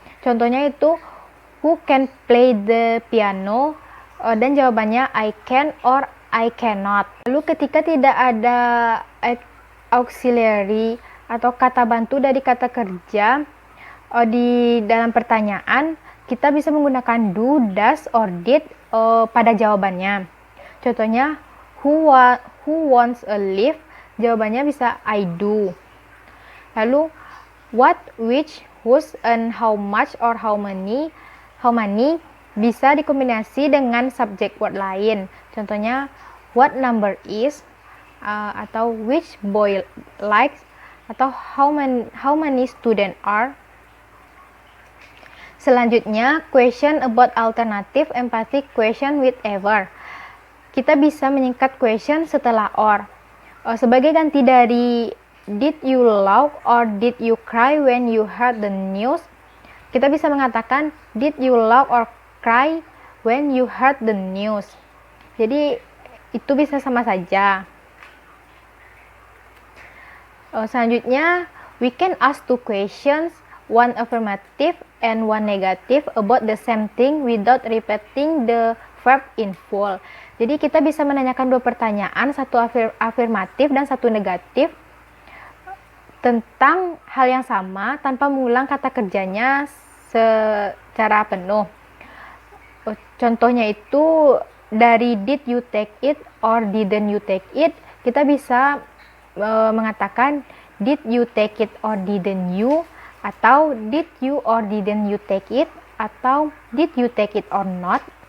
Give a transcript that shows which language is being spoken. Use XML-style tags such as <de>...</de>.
<en>Contohnya itu who can play the piano, dan jawabannya I can or I cannot.</en> <id>Lalu ketika tidak ada auxiliary atau kata bantu dari kata kerja di dalam pertanyaan, kita bisa menggunakan do, does, or did pada jawabannya.</id> <en>Contohnya, who wants a lift? Jawabannya bisa I do. Lalu, what, which, whose, and how much or how many bisa dikombinasi dengan subject word lain. Contohnya, what number is, atau which boy likes, atau how many students are. Selanjutnya, question about alternative empathic question with ever.</en> <id>Kita bisa menyingkat question setelah or.</id> <en>Sebagai ganti dari did you laugh or did you cry when you heard the news, kita bisa mengatakan did you laugh or cry when you heard the news.</en> <id>Jadi itu bisa sama saja.</id> <en>Selanjutnya, we can ask two questions, one affirmative and one negative about the same thing without repeating the verb in full.</en> <id>Jadi kita bisa menanyakan dua pertanyaan, satu afirmatif dan satu negatif tentang hal yang sama tanpa mengulang kata kerjanya secara penuh.</id> <en>Contohnya itu dari did you take it or didn't you take it, kita bisa mengatakan did you take it or didn't you, atau did you or didn't you take it, atau did you take it or not.</en>